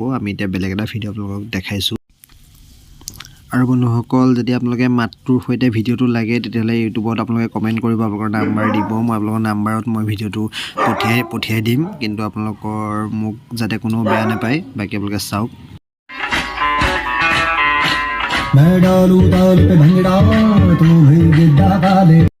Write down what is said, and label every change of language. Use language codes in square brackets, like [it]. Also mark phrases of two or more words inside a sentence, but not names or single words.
[as] আমি এতিয়া বেলেগ এটা ভিডিঅ' আপোনালোকক দেখাইছোঁ। আৰু বন্ধুসকল যদি আপোনালোকে মাতটোৰ সৈতে ভিডিঅ'টো লাগে তেতিয়াহ'লে ইউটিউবত আপোনালোকে কমেণ্ট কৰিব, আপোনালোকৰ নাম্বাৰ দিব, মই আপোনালোকৰ নাম্বাৰত মই ভিডিঅ'টো পঠিয়াই দিম, কিন্তু আপোনালোকৰ মোক যাতে কোনো বেয়া নাপায়। বাকী আপোনালোকে চাওক। [hi] मैं डालूं ताल पे भंगड़ा तुम्हें गिद्दा काले